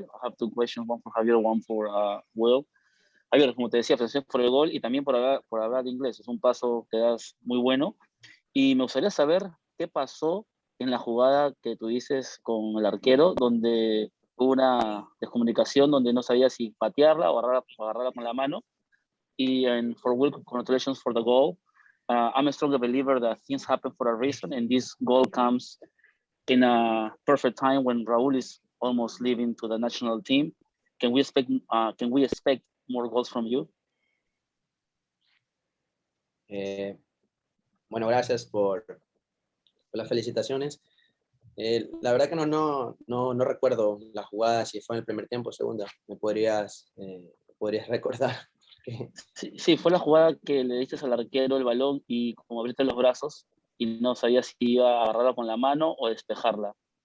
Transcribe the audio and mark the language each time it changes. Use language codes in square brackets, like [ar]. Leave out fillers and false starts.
[en] I have two questions, one for Javier, one for Will. [es] Javier, como te decía, felicitaciones por el gol y también por hablar inglés. Es un paso que das muy bueno. Y me gustaría saber qué pasó en la jugada que tú dices con el arquero, donde hubo una descomunicación, donde no sabía si patearla o agarrarla con la mano. [en] Y for Will, congratulations for the goal. I'm a strong believer that things happen for a reason, and this goal comes in a perfect time when Raul is almost leaving to the national team. Can we expect more goals from you? [es] Bueno, gracias por las felicitaciones. La verdad que no recuerdo la jugada, si fue en el primer tiempo o segunda. ¿Me podrías recordar? Sí, fue la jugada que le diste al arquero el balón y como abriste los brazos y no sabía si iba a agarrarla con la mano o despejarla.